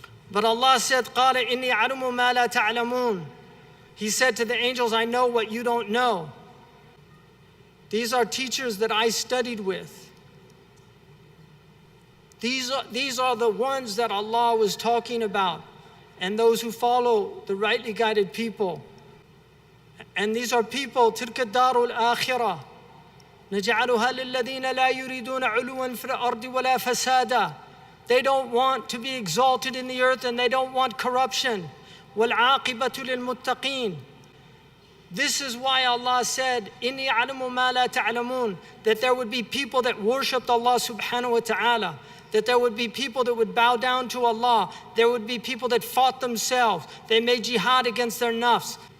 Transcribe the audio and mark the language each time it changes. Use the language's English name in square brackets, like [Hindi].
[English] But Allah said, [Arabic] قَالَ إِنِّي عَلُمُ مَا لَا تَعْلَمُونَ. [English] He said to the angels, I know what you don't know. These are teachers that I studied with. These are the ones that Allah was talking about, and those who follow the rightly guided people. And these are people, [Arabic] تِلْكَ الدَّارُ الْآخِرَةِ نَجْعَلُهَا لِلَّذِينَ لَا يُرِيدُونَ عُلُوًا فِي الْأَرْضِ وَلَا فَسَادًا. [English] They don't want to be exalted in the earth, and they don't want corruption. [Arabic] وَالْعَاقِبَةُ لِلْمُتَّقِينَ. [English] This is why Allah said, [Arabic] "Inni a'lamu ma la ta'lamun," [English] that there would be people that worshipped Allah subhanahu wa ta'ala, that there would be people that would bow down to Allah, there would be people that fought themselves, they made jihad against their nafs.